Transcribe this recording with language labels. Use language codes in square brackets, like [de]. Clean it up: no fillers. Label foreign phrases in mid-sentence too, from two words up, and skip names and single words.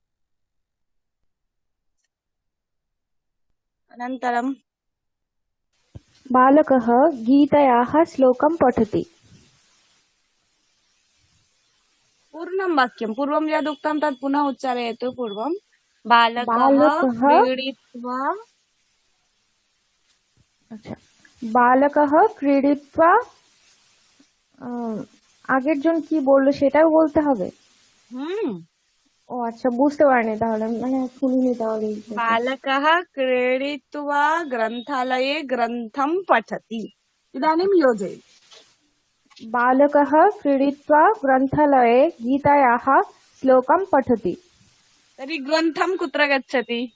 [sa] अनन्तरं बालकः गीतायाः श्लोकं पठति। पूर्णं वाक्यं, पूर्वं यद् उक्तं तत् पुनः उच्चारयतु। पूर्वं बालकः क्रीडित्वा বালকः ক্রীড়িত্বা [bn] আগের জন কি বললো সেটাও বলতে হবে। ও আচ্ছা, বুঝতে পারিনি তাহলে, মানে শুনিনি তাহলে। [sa] बालकः क्रीडित्वा ग्रन्थालये ग्रन्थं पठति। इदानीं योजयतु। बालकः क्रीडित्वा ग्रन्थालये गीतायाः श्लोकं पठति। तर्हि ग्रन्थं कुत्र गच्छति?